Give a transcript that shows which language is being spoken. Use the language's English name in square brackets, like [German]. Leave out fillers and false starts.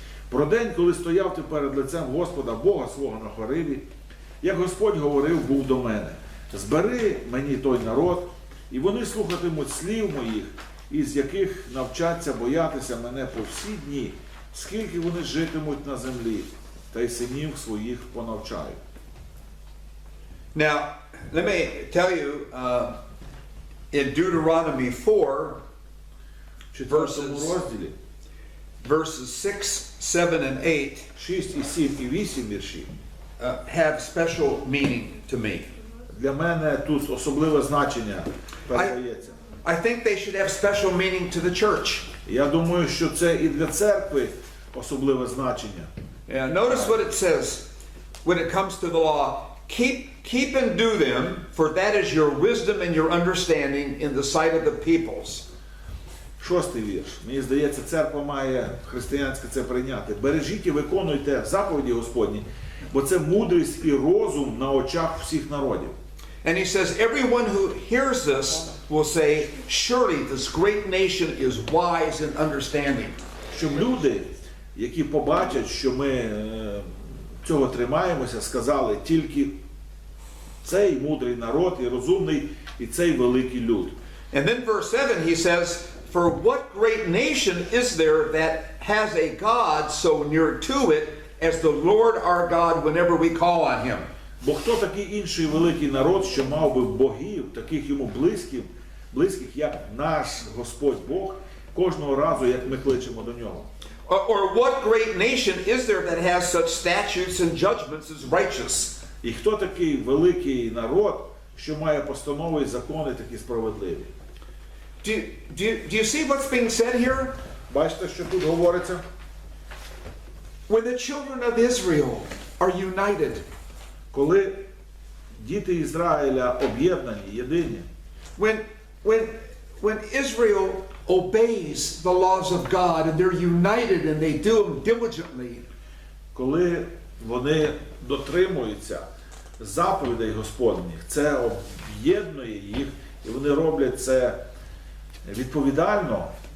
[Ukrainian] Про день, коли стояв ти перед лицем Господа, Бога свого на Хориві, як Господь говорив, був до мене. Збери мені той народ, і вони слухатимуть слів моїх, із яких навчаться боятися мене по всі дні, скільки вони житимуть на землі, та й синів своїх понавчаю. [English] Now, let me tell you, in Deuteronomy 4, [Ukrainian] В 4 розділі, [English] verses 6, 7, and 8 [Ukrainian] 6, і 7, і 8 вірші, [English] have special meaning to me. [Ukrainian] для мене тут особливе значення передається. [English] I think they should have special meaning to the church. [Ukrainian] Я думаю, що це і для церкви особливе значення. [English] Yeah, notice what it says when it comes to the law. Keep and do them, for that is your wisdom and your understanding in the sight of the peoples. [Ukrainian] 6-й вірш. Мені здається, церква має християнське це прийняти. Бережіть і виконуйте заповіді Господні, бо це мудрість і розум на очах всіх народів. [English] And he says, everyone who hears this will say, surely this great nation is wise in understanding. [Ukrainian] Щоб люди, які побачать, що ми цього тримаємося, сказали, тільки цей мудрий народ і розумний, і цей великий люд. [English] And then verse 7 he says, for what great nation is there that has a God so near to it as the Lord our God whenever we call on him? [Ukrainian] Бо хто такий інший великий народ, що мав би богів, таких йому близьких, як наш Господь Бог, кожного разу, як ми кличемо до нього? [English] Or what great nation is there that has such statutes and judgments as righteous? [Ukrainian] І хто такий великий народ, що має постанови і закони такі справедливі? [English] Do you see what's being said here? [Ukrainian] Бачите, що тут говориться? [English] When the children of Israel are united, [Ukrainian] Коли діти Ізраїля об'єднані, єдині, [English] when Israel obeys the laws of God and they're united and they do them diligently, [Ukrainian] коли вони дотримуються заповідей Господніх, це об'єднує їх, і вони роблять це відповідально.